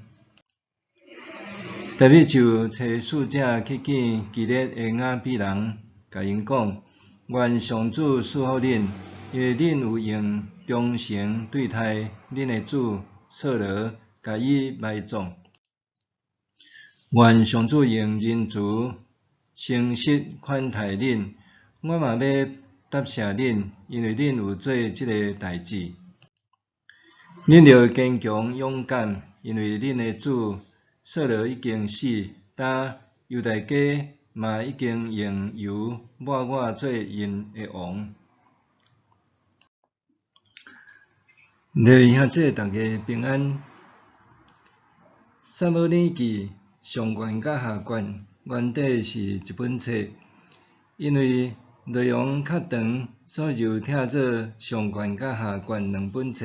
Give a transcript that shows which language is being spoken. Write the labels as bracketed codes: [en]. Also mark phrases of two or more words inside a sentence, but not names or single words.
[nan] 大卫就找使者去见基列的雅比人，甲因讲：“愿上主赐福恁，因为恁有用忠诚对待恁的主扫罗，甲伊埋葬。愿上主用仁慈、诚实款待恁。我嘛要答谢恁，因为恁有做即个代志。恁着坚强勇敢，因为恁的主扫罗已经死，但犹大家嘛已经用油抹我做因的王。各位兄弟，大家平安。撒母耳记上卷甲下卷原底是一本册，因为内容较长，所以就拆做上卷甲下卷两本册。